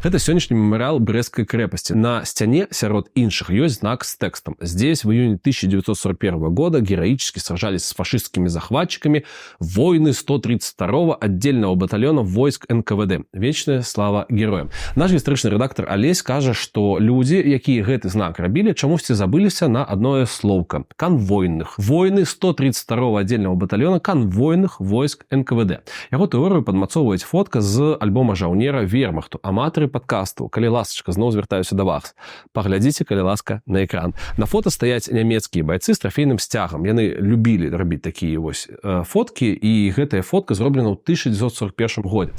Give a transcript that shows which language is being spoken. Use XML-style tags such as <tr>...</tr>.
<ru>Это</ru> <be>сённяшні мемарыял Брэсцкай крэпасці. На сцяне сярод іншых ёсць знак з тэкстам.</be> <ru>Здесь в июне 1941 года героически сражались с фашистскими захватчиками воины 132-го отдельного батальона войск НКВД. Вечная слава героям.</ru> <be>Наш гістарычны рэдактор Алесь кажа, што людзі, якія гэты знак рабілі, чамусьці забыліся на адное словка. Канвойных.</be> <ru>Воины 132-го отдельного батальона канвойных войск НКВД.</ru> <be>Яго тэорыю падмацоўваюць фотка з альбома жаўнера Вермахту. Аматары падкасту, калі ласачка, зноў звяртаюся да вас. Паглядзіце, калі ласка, на экран. На фота стаяць нямецкія байцы з трафейным сцягам. Яны любілі рабіць такія вось фоткі, і гэтая фотка зроблена ў 1941 годзе.</be>